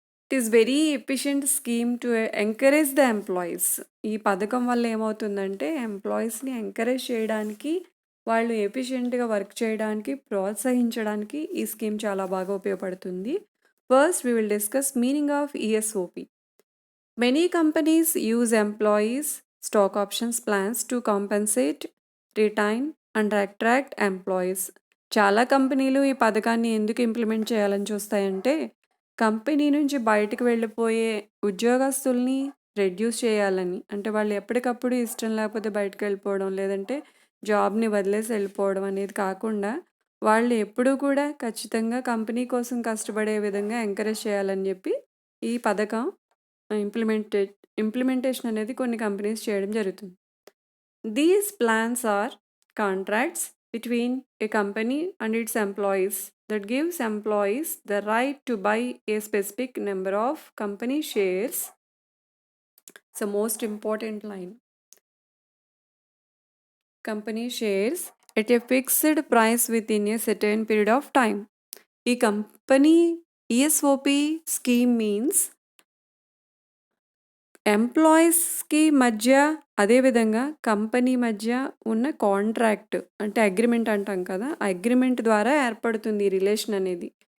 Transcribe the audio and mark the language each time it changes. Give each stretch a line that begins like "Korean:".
English: It is very efficient scheme to encourage the employees.
Telugu: ఈ పథకం వల్ల ఏమవుతుందంటే ఎంప్లాయీస్ని ఎంకరేజ్ చేయడానికి, వాళ్ళు ఎఫిషియెంట్గా వర్క్ చేయడానికి, ప్రోత్సహించడానికి ఈ స్కీమ్ చాలా బాగా ఉపయోగపడుతుంది.
English: First we will discuss meaning of ESOP. Many companies use employees stock options plans to compensate, retain and attract employees.
Telugu: చాలా కంపెనీలు ఈ పథకాన్ని ఎందుకు ఇంప్లిమెంట్ చేయాలని చూస్తాయంటే కంపెనీ నుంచి బయటకు వెళ్ళిపోయే ఉద్యోగస్తుల్ని రెడ్యూస్ చేయాలని. అంటే వాళ్ళు ఎప్పటికప్పుడు ఇష్టం లేకపోతే బయటకు వెళ్ళిపోవడం, లేదంటే జాబ్ని వదిలేసి వెళ్ళిపోవడం అనేది కాకుండా వాళ్ళు ఎప్పుడూ కూడా ఖచ్చితంగా కంపెనీ కోసం కష్టపడే విధంగా ఎంకరేజ్ చేయాలని చెప్పి ఈ పథకం ఇంప్లిమెంటేషన్ అనేది కొన్ని కంపెనీస్ చేయడం జరుగుతుంది.
English: These plans are contracts between a company and its employees that gives employees the right to buy a specific number of company shares. It's the most important line. Company shares at a fixed price within a certain period of time.
Telugu: ఈ company
English: ESOP scheme means
Telugu: ఎంప్లాయీస్కి మధ్య, అదేవిధంగా company మధ్య ఉన్న contract అంటే agreement అంటాం కదా, ఆ అగ్రిమెంట్ ద్వారా ఏర్పడుతుంది ఈ రిలేషన్ అనేది.